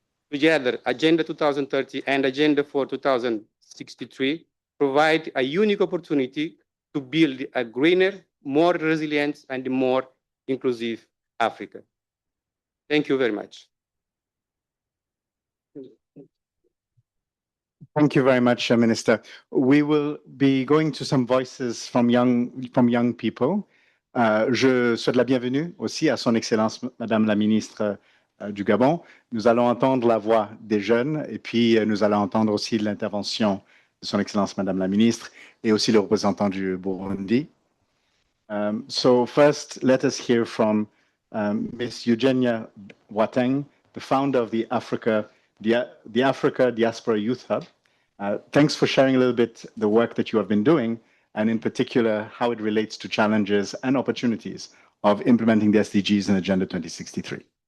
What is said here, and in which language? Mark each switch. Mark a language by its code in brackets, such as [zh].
[en] Together, Agenda 2030 and Agenda for 2063 provide a unique opportunity to build a greener, more resilient, and more inclusive Africa. Thank you very much. Thank you very much, Minister. We will be going to some voices from young people. [fr] Je souhaite la bienvenue aussi à son Excellence, Madame la Ministre du Gabon. Nous allons entendre la voix des jeunes et puis nous allons entendre aussi l'intervention de son Excellence, Madame la Ministre, et aussi le représentant du Burundi. [en] So first, let us hear from Ms. Eugenia Boateng, the founder of the Africa Diaspora Youth Hub. Thanks for sharing a little bit the work that you have been doing, and in particular, how it relates to challenges and opportunities of implementing the SDGs in Agenda 2063.